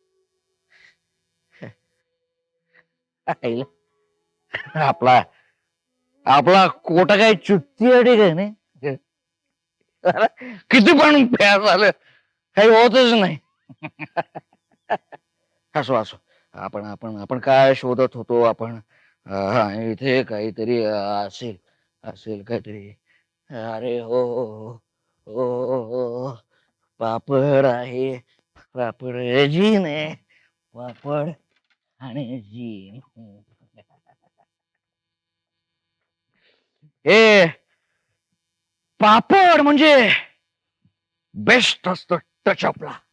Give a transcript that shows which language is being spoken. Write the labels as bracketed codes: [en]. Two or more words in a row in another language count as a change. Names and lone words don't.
[mr] आपला आपला कोटा काही चुत्ती आहे काय नाही किती पण प्यार झालं काही होतच नाही. असो असो आपण आपण आपण काय शोधत होतो आपण हा इथे काहीतरी असेल असेल काहीतरी. अरे हो हो हो हो हो. पापड आहे पापड जीन आहे पापड आणि जीन. हे पापड म्हणजे बेस्ट असतो टचअपला.